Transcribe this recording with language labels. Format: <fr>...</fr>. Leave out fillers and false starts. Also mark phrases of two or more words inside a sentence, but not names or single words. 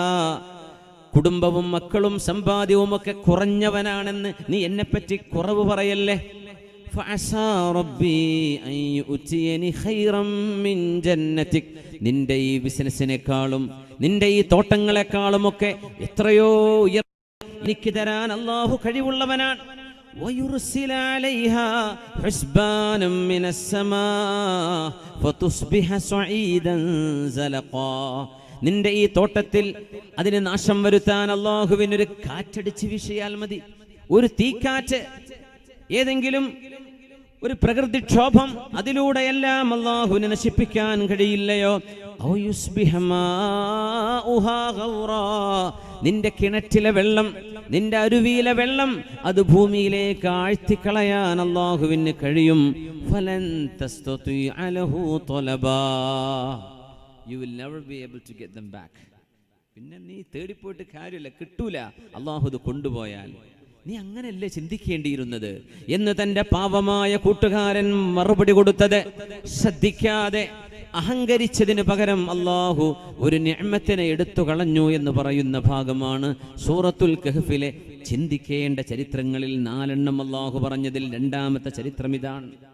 <ml>കുടുംബവും മക്കളും സമ്പാദ്യവും ഒക്കെ കുറഞ്ഞവനാണെന്ന് നീ എന്നെപ്പറ്റി കുറവ് പറയല്ലേ.</ml> <ar>فعسى ربي أن يؤتين خيرا من جنتك.</ar> <ml>നിന്റെ ഈ ബിസിനസിനേക്കാളും നിന്റെ ഈ തോട്ടങ്ങളെക്കാളും ഒക്കെ എത്രയോ എനിക്ക് തരാൻ അല്ലാഹു കഴിവുള്ളവനാണ്.</ml> <ar>ويرسل عليها حسبانا من السماء فتصبح صعيدا زلقا.</ar> <ml>നിന്റെ ഈ തോട്ടത്തിൽ അതിന് നാശം വരുത്താൻ അല്ലാഹുവിനൊരു കാറ്റടിച്ച് വീശിയാൽ മതി. ഒരു തീക്കാറ്റ്, ഏതെങ്കിലും ഒരു പ്രകൃതിക്ഷോഭം, അതിലൂടെയെല്ലാം അല്ലാഹുവിനെ നശിപ്പിക്കാൻ കഴിയില്ലയോ. നിന്റെ കിണറ്റിലെ വെള്ളം, നിന്റെ അരുവിയിലെ വെള്ളം അത് ഭൂമിയിലേക്ക് ആഴ്ത്തിക്കളയാൻ അല്ലാഹുവിന് കഴിയും.</ml> <ar>فلن تستطيع له طلبا.</ar> <en>You will never be able to get them back.</en> <ml>പിന്നെ നീ തേടിപ്പോയിട്ട് കാര്യമില്ല, കിട്ടൂല. അല്ലാഹു ഇത് കൊണ്ടുപോയാൽ നീ അങ്ങനെയല്ലേ ചിന്തിക്കേണ്ടിയിരുന്നത് എന്ന് തന്റെ പാവമായ കൂട്ടുകാരൻ മറുപടി കൊടുത്തത് ശ്രദ്ധിക്കാതെ അഹങ്കരിച്ചതിന് പകരം അല്ലാഹു ഒരു നിഅമത്തിനെ എടുത്തു കളഞ്ഞു എന്ന് പറയുന്ന ഭാഗമാണ് സൂറത്തുൽ കഹ്ഫിലെ ചിന്തിക്കേണ്ട ചരിത്രങ്ങളിൽ 4 അല്ലാഹു പറഞ്ഞതിൽ 2ാമത്തെ ചരിത്രം ഇതാണ്.</ml>